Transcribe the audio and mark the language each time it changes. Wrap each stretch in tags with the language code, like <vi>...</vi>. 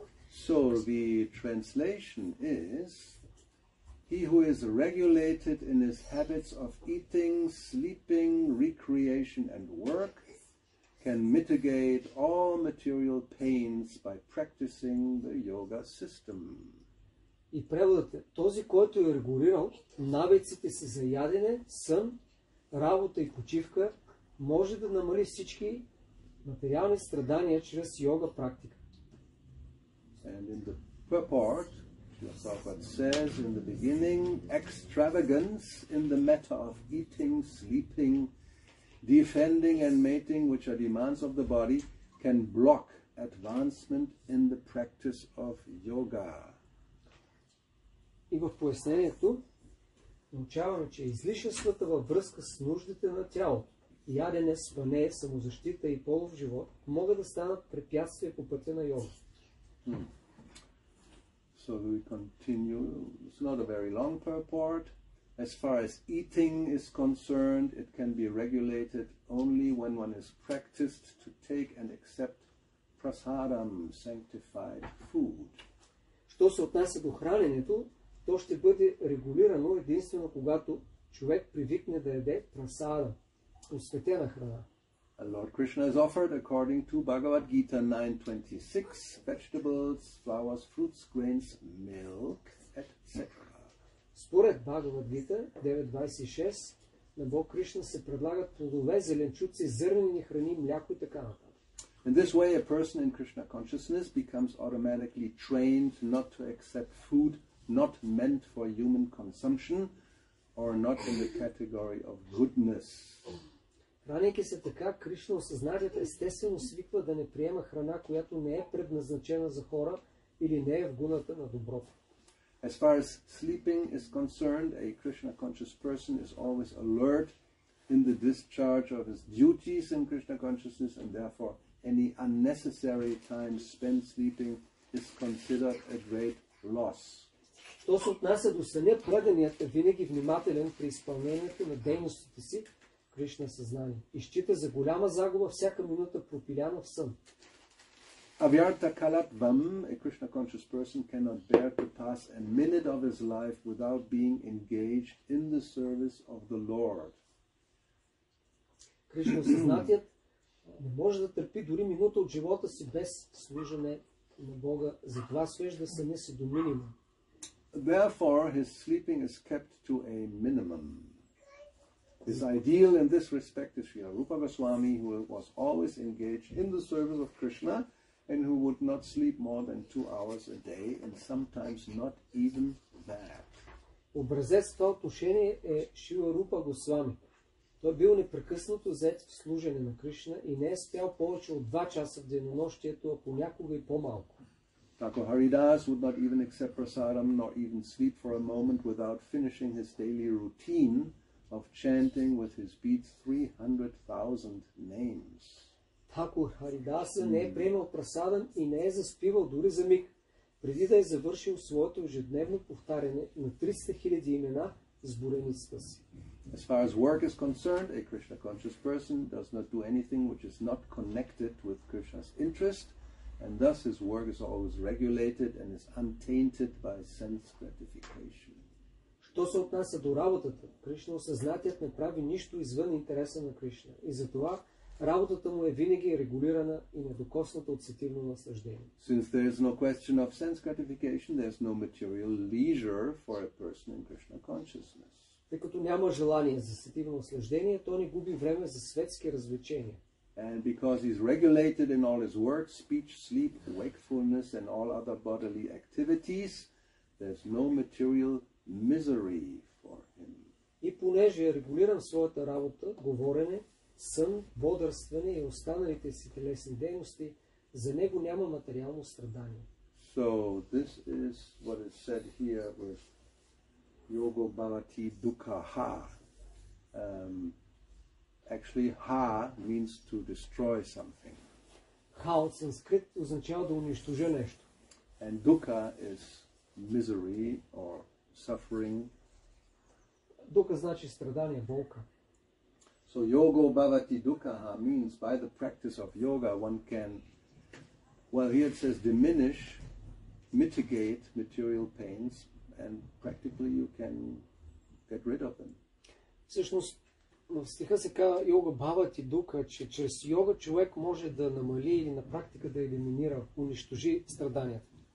<en>So the translation is, he who is regulated in his habits of eating, sleeping, recreation and work can mitigate all material pains by practicing the yoga system.</en> <bg>И преводът е: този, който е регулирал навиците си за ядене, сън, работа и почивка, може да намали всички материални страдания чрез йога практика.</bg> <en>And in the purport, Prabhupada says in the beginning, extravagance in the matter of eating, sleeping, defending and mating, which are demands of the body, can block advancement in the practice of yoga.</en> <bg>И в пояснението научаваме, че излишествата във връзка с нуждите на тялото, ядене, спане, самозащита и полов живот могат да станат препятствия по пътя на йога.</bg> <en>So we continue. It's not a very long purport. As far as eating is concerned, it can be regulated only when one is practiced to take and accept prasadam, sanctified food.</en> <bg>Що се отнася до храненето, то ще бъде регулирано единствено когато човек привикне да яде прасада, осветена храна.</bg> <en>And Lord Krishna is offered, according to Bhagavad Gita 9:26, vegetables, flowers, fruits, grains, milk, etc.</en> <bg>Според Бхагавад Гита 9.26 на Бог Кришна се предлагат плодове, зеленчуци, зърнени храни, мляко и така нататък.</bg> <en>In this way, a person in Krishna consciousness becomes automatically trained not to accept food not meant for human consumption or not in the category of goodness.</en> <bg>Хранейки се така, Кришна осъзнанието естествено свиква да не приема храна, която не е предназначена за хора или не е в гуната на доброто.</bg> <en>As far as sleeping is concerned, a Krishna conscious person is always alert in the discharge of his duties in Krishna consciousness, and therefore any unnecessary time spent sleeping is considered a great loss.</en> <bg>То се отнася до съня, преданият е винаги внимателен при изпълнението на дейностите си в Кришна съзнание и счита за голяма загуба всяка минута пропиляна в сън.</bg> <sa>Avyarta kalatvam,</sa> <en>a Krishna conscious person cannot bear to pass a minute of his life without being engaged in the service of the Lord.</en> <bg>Кришна осъзнатият не може да търпи дори минута от живота си без служене на Бога, затова свежда съня си до минимум.</bg> <en>Therefore, his sleeping is kept to a minimum. His ideal in this respect is Srila Rupa Goswami, who was always engaged in the service of Krishna and who would not sleep more than 2 hours a day, and sometimes not even that.</en> <bg>Образец в това отношение е Шрила Рупа Госвами. Той бил непрекъснато зает в служене на Кришна и не е спял повече от 2 часа в денонощието, а понякога и по-малко.</bg> <en>Thakur Haridas would not even accept prasadam nor even sleep for a moment without finishing his daily routine of chanting with his beads 300,000 names.</en> <bg>Тхакур Харидаса не е приемал прасадан и не е заспивал дори за миг, преди да е завършил своето ежедневно повтаряне на 300 000 имена с бореницата си.</bg> <en>As far as work is concerned, a Krishna conscious person does not do anything which is not connected with Krishna's interest, and thus his work is always regulated and is untainted by sense gratification.</en> <bg>Що се отнася до работата, Кришна осъзнатият не прави нищо извън интереса на Кришна и затова работата му е винаги регулирана и недокосната от сетивно наслаждение.</bg> <en>Since there is no question of sense gratification, there is no material leisure for a person in Krishna consciousness.</en> <bg>Тъй като няма желание за сетивно наслаждение, то не губи време за светски развлечения.</bg> <en>And because he is regulated in all his work, speech, sleep, wakefulness, and all other bodily activities, there's no material misery for him.</en> <bg>И понеже е регулиран в своята работа, говорене, сън, бодрстване и останалите си телесни дейности, за него няма материално страдание.</bg> <en>So this is what is said here with</en> <sa>Yogo Bhavati Dukkha Ha.</sa> <en>Actually, ha means to destroy something.</en> <bg>Ха от санскрит означава да унищожа нещо.</bg> <en>And dukkha is misery or suffering.</en> <bg>Дука значи страдание, болка.</bg> <en>So</en> <sa>yogo bhavati dukkha</sa> <en>means by the practice of yoga one can, well here it says diminish, mitigate material pains, and practically you can get rid of them.</en> <bg>Всъщност в стиха се казва</bg> <sa>йога бхавати дука,</sa> <bg>че чрез йога човек може да намали или на практика да елиминира, унищожи страданията.</bg>